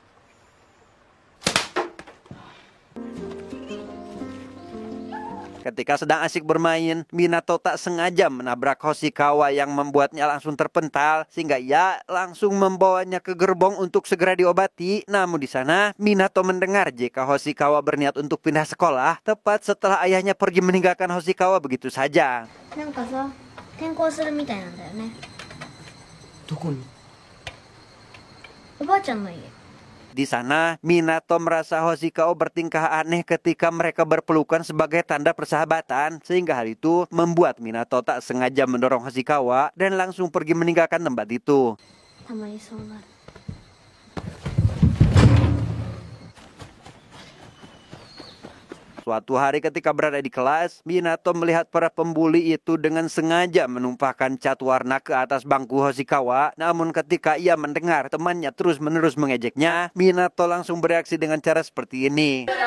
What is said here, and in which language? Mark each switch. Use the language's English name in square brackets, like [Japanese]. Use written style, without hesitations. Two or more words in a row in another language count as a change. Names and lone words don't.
[Indonesian] Ketika sedang asik bermain, Minato tak sengaja menabrak Hoshikawa yang membuatnya langsung terpental sehingga ia langsung membawanya ke gerbong untuk segera diobati. Namun di sana Minato mendengar jika Hoshikawa berniat untuk pindah sekolah tepat setelah ayahnya pergi meninggalkan Hoshikawa begitu saja. [Japanese] なんかさ、転校するみたいなんだよね。どこに？おばあちゃんの家。 [Indonesian] Di sana, Minato merasa Hoshikawa bertingkah aneh ketika mereka berpelukan sebagai tanda persahabatan. Sehingga hal itu membuat Minato tak sengaja mendorong Hoshikawa dan langsung pergi meninggalkan tempat itu. [Japanese] たまにそうなる。 [Indonesian] Suatu hari ketika berada di kelas, Minato melihat para pembuli itu dengan sengaja menumpahkan cat warna ke atas bangku Hoshikawa. Namun ketika ia mendengar temannya terus-menerus mengejeknya, Minato langsung bereaksi dengan cara seperti ini.